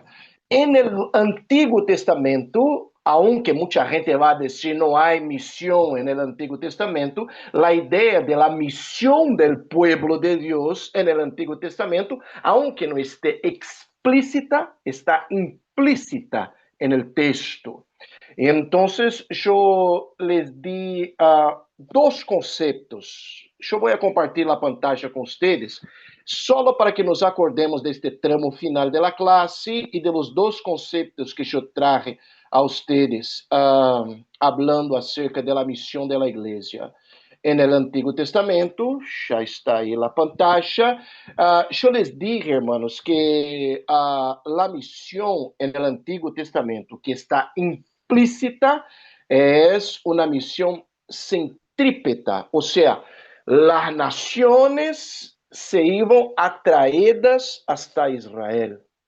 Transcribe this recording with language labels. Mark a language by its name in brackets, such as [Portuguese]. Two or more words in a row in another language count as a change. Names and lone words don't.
[Portuguese] No Antigo Testamento, aunque muita gente vai dizer não há missão no Antigo Testamento, a ideia da missão do povo de Deus no Antigo Testamento, aunque não esteja explícita, está implícita no texto. [Spanish] Entonces, yo les di dos conceptos. [Portuguese] Eu vou compartilhar a pantalla com vocês, só para que nos acordemos deste tramo final da classe e [Spanish] de los dos conceptos [Portuguese] que eu traje a vocês, [Spanish] hablando acerca [Portuguese] da missão da igreja. [Spanish] En el Antiguo Testamento, [Portuguese] já está aí a pantalla. [Spanish] Eu les dije, hermanos, que [Portuguese] a missão [Spanish] en el Antiguo Testamento, que está implícita, es una misión centrípeta, o sea, las naciones se iban atraídas hasta Israel.